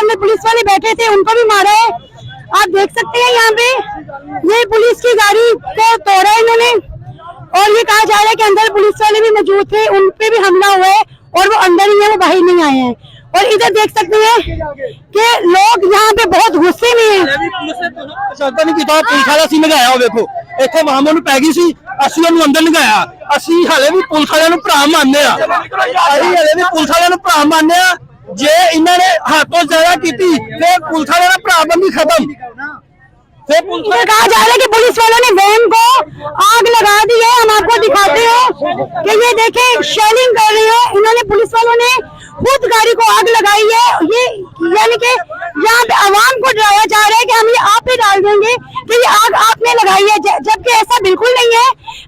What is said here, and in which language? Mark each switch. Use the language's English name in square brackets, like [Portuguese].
[Hindi] अंदर पुलिस वाले बैठे थे, उनको भी मारा है। आप देख सकते हैं यहाँ पे ये पुलिस की गाड़ी को तोड़ा है इन्होंने और ये कहा जा रहा है कि अंदर पुलिस वाले भी मौजूद थे, उन पे भी हमला हुआ है और वो अंदर ही है, वो बाहर नहीं आए हैं। और इधर देख सकते हैं कि लोग यहाँ पे बहुत गुस्से में हैं। [Punjabi] ਇੱਥੇ ਮਾਮੂ ਨੂੰ ਪੈ ਗਈ ਸੀ, ਅਸੀਂ ਉਹਨੂੰ ਅੰਦਰ ਲਗਾਇਆ। ਅਸੀਂ ਹਲੇ ਵੀ ਪੁਲਿਸ ਵਾਲਿਆਂ ਨੂੰ ਭਰਾ ਮੰਨਦੇ ਆ, ਅਸੀਂ ਹਲੇ ਵੀ ਪੁਲਿਸ ਵਾਲਿਆਂ ਨੂੰ ਭਰਾ ਮੰਨਦੇ ਆ। ਜੇ ਇਹਨਾਂ ਨੇ ਹੱਥੋਂ ਜ਼ਿਆਦਾ ਕੀਤੀ ਫਿਰ ਪੁਲਿਸ ਵਾਲਿਆਂ ਦਾ ਭਰਾ ਬੰਦੀ ਖਤਮ। [Hindi] इधर कहा जा रहा है कि पुलिस वालों ने वैन को आग लगा दी है। हम आपको दिखाते हैं कि ये देखें शेलिंग कर रही है इन्होंने, पुलिस वालों ने खुद गाड़ी को आग लगाई है। ये यानी कि यहाँ पे आवाम को डराया जा रहा है कि हम ये आप पे डाल देंगे कि ये आग आपने लगाई है, जबकि ऐसा बिल्कुल नहीं है।